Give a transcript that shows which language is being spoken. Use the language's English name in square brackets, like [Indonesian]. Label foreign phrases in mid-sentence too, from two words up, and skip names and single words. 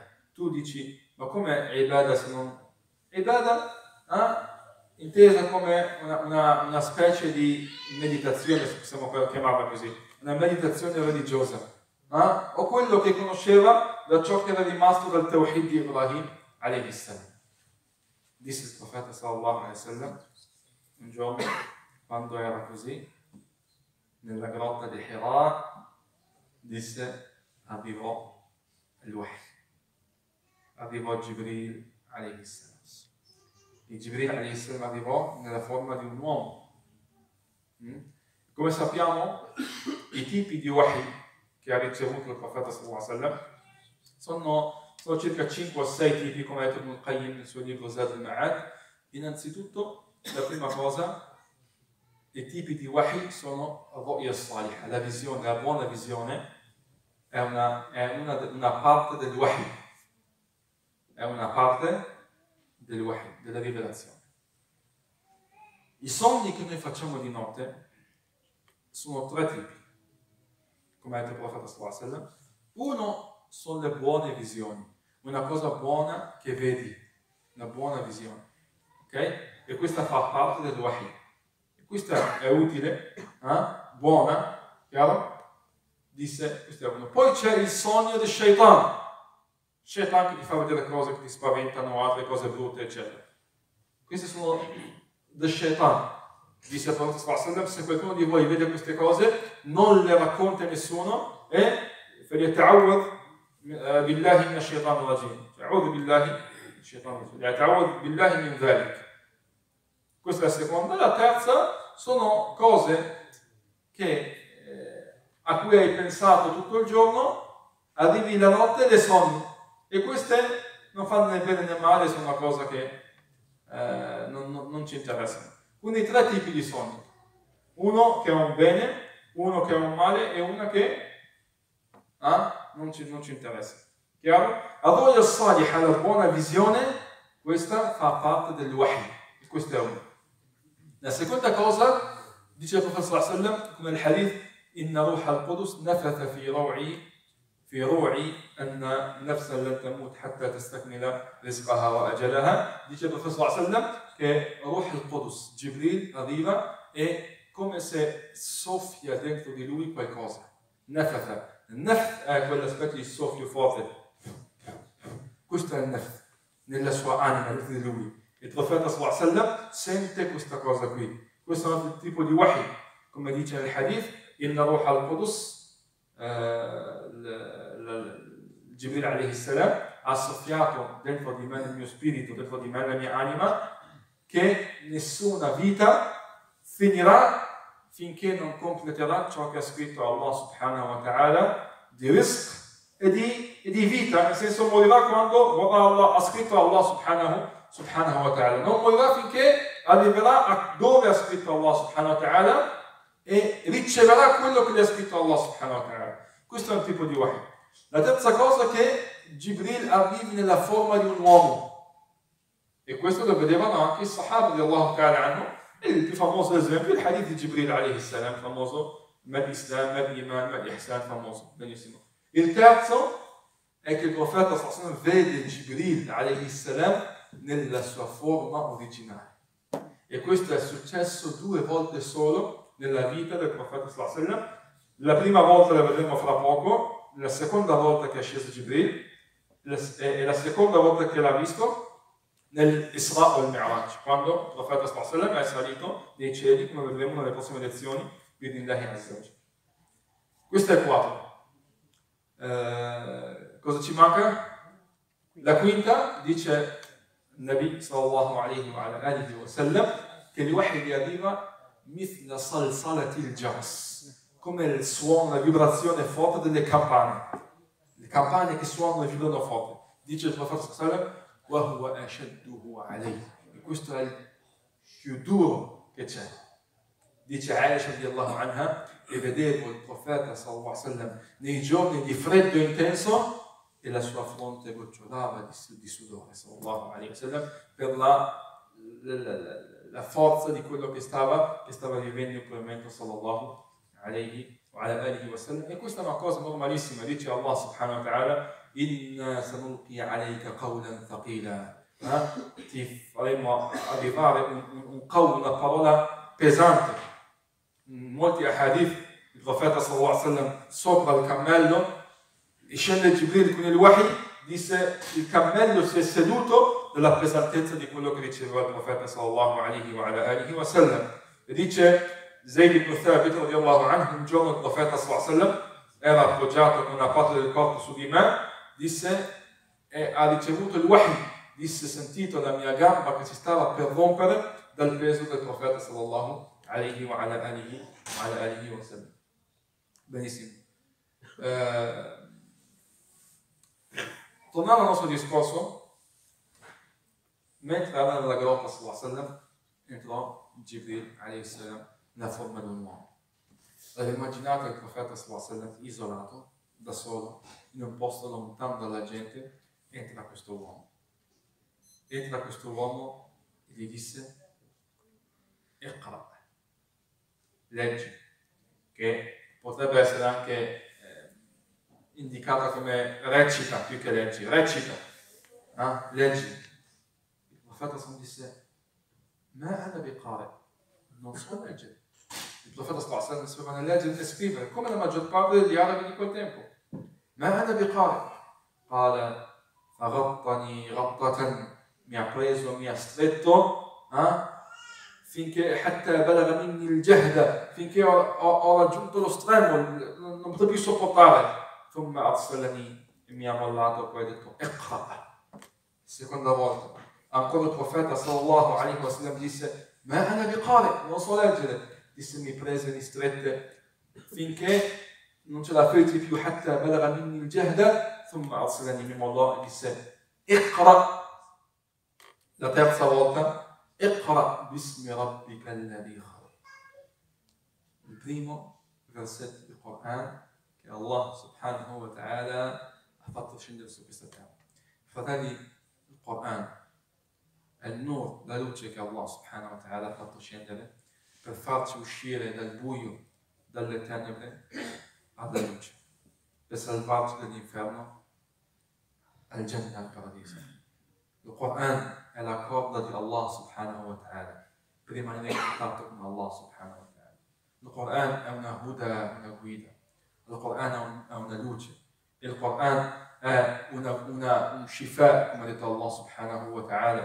[Italian] Tu dici, ma come ibadah se non... Ibadah intesa come una specie di meditazione, se possiamo chiamarla così, una meditazione religiosa, o quello che conosceva da ciò che era rimasto dal Tawhid di Ibrahim [Arabic] عليه السلام. [Italian] Disse il profeta [Arabic] صلى الله عليه وسلم [Italian] un giorno, quando era così, nella grotta di Hira, disse, arrivò il Wahy, arrivò Jibril [Arabic] عليه السلام. [Italian] E Jibril [Arabic] عليه السلام [Italian] arrivò nella forma di un uomo. Come sappiamo, i tipi di Wahy che ha ricevuto il profeta [Arabic] صلى الله عليه وسلم [Italian] sono circa 5 o 6 tipi, come ha detto Ibn al-Qayyim nel suo libro Zad al-Ma'ad. Innanzitutto, la prima cosa, i tipi di Wahy sono [Arabic] الرؤيا الصالحة, [Italian] la visione, la buona visione è una parte del Wahy, è una parte del Wahy, della rivelazione. I sogni che noi facciamo di notte sono 3 tipi, come ha detto il profeta [Arabic] صلى الله عليه وسلم. [Italian] Uno sono le buone visioni, una cosa buona che vedi, una buona visione, ok? E questa fa parte del Wahy. E questa è utile, buona, chiaro? Disse, questo è uno. Poi c'è il sogno del shaitan. Shaitan che ti fa vedere cose che ti spaventano, altre cose brutte, eccetera. Queste sono del shaitan. Disse il profeta [Arabic] صلى الله عليه وسلم, [Italian] se qualcuno di voi vede queste cose, non le racconta a nessuno e [Arabic] فليتعوذ بالله من الشيطان الرجيم. أعوذ بالله من الشيطان الرجيم. يتعوذ بالله من ذلك. [Italian] Questa è la seconda. La terza sono cose a cui hai pensato tutto il giorno, arrivi la notte e le sogni. E queste non fanno né bene né male, sono una cosa che non ci interessano. Quindi 3 tipi di sogni. Uno che è un bene, uno che è un male e uno che non ci interessa. Chiaro? Allora il salih, la buona visione, questa fa parte del wahi. Questo è uno. La seconda cosa, dice il profeta [Arabic] صلى الله عليه وسلم, [Italian] come il hadith, [Arabic] إن روح القدس نفث في روعي أن النفس لن تموت حتى تستكمل رزقها وأجلها. [Italian] Dice il profeta [Arabic] صلى الله عليه وسلم [Italian] che Ruh al-Qudus, Jibril, arriva e come se soffia dentro di lui qualcosa. Nafatha. Naft è quell'aspetto di soffio forte. Questo è il naft nella sua anima, dentro di lui. Il profeta [Arabic] صلى الله عليه وسلم [Italian] sente questa cosa qui. Questo è un altro tipo di wahi. Come dice nel hadith, [Arabic] إن روح القدس, [Italian] Jibril [Arabic] عليه السلام [Italian] ha soffiato dentro di me, nel mio spirito, dentro di me, nella mia anima, che nessuna vita finirà finché non completerà ciò che ha scritto Allah [Arabic] سبحانه وتعالى [Italian] di rizq e di vita, nel senso morirà quando Allah ha scritto Allah [Arabic] سبحانه وتعالى, [Italian] non morirà finché arriverà a dove ha scritto Allah [Arabic] سبحانه وتعالى [Italian] e riceverà quello che gli ha scritto Allah [Arabic] سبحانه وتعالى. [Italian] Questo è un tipo di wahi. La terza cosa è che Jibril arrivi nella forma di un uomo. E questo lo vedevano anche i Sahaba di [Arabic] الله تعالى عنه. [Italian] E il più famoso esempio è il hadith di Jibril [Arabic] عليه السلام, [Italian] famoso, [Arabic] ما الإسلام ما الإيمان ما الإحسان, [Italian] famoso, benissimo. Il terzo è che il profeta [Arabic] صلى الله عليه وسلم [Italian] vede Jibril [Arabic] عليه السلام [Italian] nella sua forma originale. E questo è successo 2 volte solo nella vita del profeta [Arabic] صلى الله عليه وسلم. [Italian] La prima volta la vedremo fra poco, la seconda volta che è sceso Jibril e la seconda volta che l'ha visto nell'Isra o il Mi'raj, quando il profeta [Arabic] صلى الله عليه وسلم [Italian] è salito nei cieli, come vedremo nelle prossime lezioni, [Arabic] بإذن الله عز وجل. [Italian] Questo è il 4. Cosa ci manca? La quinta, dice il Nabi [Arabic] صلى الله عليه وسلم, [Italian] che il wahi gli arriva [Arabic] مثل صلصلة الجرس, [Italian] come il suono, la vibrazione forte delle campane. Le campane che suonano e vibrano forte. Dice il profeta [Arabic] صلى الله عليه وسلم وهو أشده عليه. [Italian] E questo è il più duro che c'è. Dice Aisha [Arabic] رضي الله عنها, [Italian] e vedevo il profeta [Arabic] صلى الله عليه وسلم [Italian] nei giorni di freddo intenso e la sua fronte gocciolava di sudore [Arabic] صلى الله عليه وسلم [Italian] per la forza di quello che stava vivendo in quel momento [Arabic] صلى الله عليه وسلم. [Italian] E questa è una cosa normalissima. [Arabic] Dice الله سبحانه وتعالى إنا سنلقي عليك قولا ثقيلا. [Italian] Ti faremo arrivare un qawl, una parola pesante. In molti hadith il profeta [Arabic] صلى الله عليه وسلم [Italian] sopra il cammello scende Jibril con il wahi, disse il cammello si è seduto dalla pesantezza di quello che riceveva il profeta [Arabic] صلى الله عليه وسلم. [Italian] E dice Zayd ibn Thabit [Arabic] رضي الله عنه, [Italian] un giorno il profeta [Arabic] صلى الله عليه وسلم [Italian] era appoggiato con una parte del corpo su di me, disse, e ha ricevuto il wahi, disse, sentito la mia gamba che si stava per rompere dal peso del profeta [Arabic] صلى الله عليه وسلم. [Italian] Benissimo. Tornando al nostro discorso, mentre era nella grotta [Arabic] صلى الله عليه وسلم, [Italian] entrò Jibril [Arabic] عليه السلام [Italian] nella forma di un uomo. Allora, immaginate il profeta [Arabic] صلى الله عليه وسلم [Italian] isolato, da solo, in un posto lontano dalla gente, entra questo uomo. Entra questo uomo e gli disse, Iqra, leggi, che potrebbe essere anche indicata come recita più che leggi, recita, leggi. Il profeta sallallahu disse, [Arabic] ما أنا بقارئ, [Italian] non so leggere. Il profeta [Arabic] صلى الله عليه وسلم [Italian] sapeva né leggere né scrivere, come la maggior parte degli arabi di quel tempo. [Arabic] ما أنا بقارئ قال فغطني غطة, [Italian] mi ha preso, mi ha stretto, finché [Arabic] حتى بلغ مني الجهد, [Italian] finché ho raggiunto lo stremo, non potevo più sopportare. [Arabic] ثم أرسلني [Italian] mi ha mollato, poi ha detto Iqra. Seconda volta ancora il profeta [Arabic] صلى الله عليه وسلم [Italian] disse [Arabic] ما أنا بقارئ, [Italian] non so leggere. Disse, mi prese, mi strette finché non ce la feci più, [Arabic] حتى بلغ مني الجهد, ثم أرسلني, [Italian] mi mollò e disse Iqra. La terza volta, [Arabic] اقرأ باسم ربك الذي خلق. [Italian] Il primo versetto del Corano che Allah [Arabic] سبحانه وتعالى [Italian] ha fatto scendere su questa terra. Fratelli, il Corano è il nur, la luce che Allah [Arabic] سبحانه وتعالى [Italian] ha fatto scendere per farci uscire dal buio, dalle tenebre alla luce, per salvarci dall'inferno al Jannah, al paradiso. Il Corano è la corda di Allah [Arabic] سبحانه وتعالى [Italian] per rimanere in contatto con Allah [Arabic] سبحانه وتعالى. [Italian] Il Corano è una huda, una guida. Il Corano è una luce. Il Corano è un shifa, come ha detto Allah [Arabic] سبحانه وتعالى.